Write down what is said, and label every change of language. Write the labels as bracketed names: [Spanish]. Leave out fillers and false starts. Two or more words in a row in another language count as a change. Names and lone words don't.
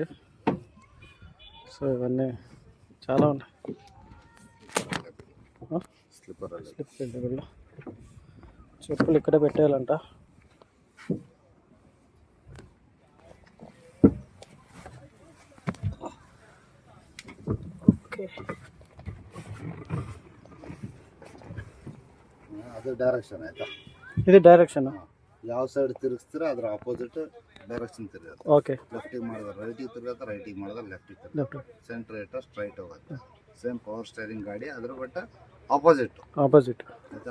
[Telugu] సో ఇవన్నీ చాలా ఉన్నాయి. స్లిప్ చెప్పులు ఇక్కడే పెట్టేయాలంట. ఓకే, [Kannada] ಅದು ಡೈರೆಕ್ಷನ್ ಆಯ್ತಾ. ಇದು ಡೈರೆಕ್ಷನ್ ಯಾವ ಸೈಡ್ ತಿರುಗಿಸ್ತೀರ ಅದ್ರ [English] opposite direction [Kannada] ತಿರುಗುತ್ತೆ. ಓಕೆ, ಲೆಫ್ಟಿಗೆ ಮಾಡಿದ್ರೆ ರೈಟಿಗೆ ತಿರುಗುತ್ತೆ, ರೈಟಿಗೆ ಮಾಡಿದ್ರೆ ಲೆಫ್ಟಿಗೆ ತಿರುಗುತ್ತೆ. ಸೆಂಟ್ರ್ ಏಟ ಸ್ಟ್ರೈಟ್ ಹೋಗುತ್ತೆ. [English] same power steering gaadi, [Kannada] ಅದ್ರ [English] but opposite [Kannada] ಆಯ್ತಾ.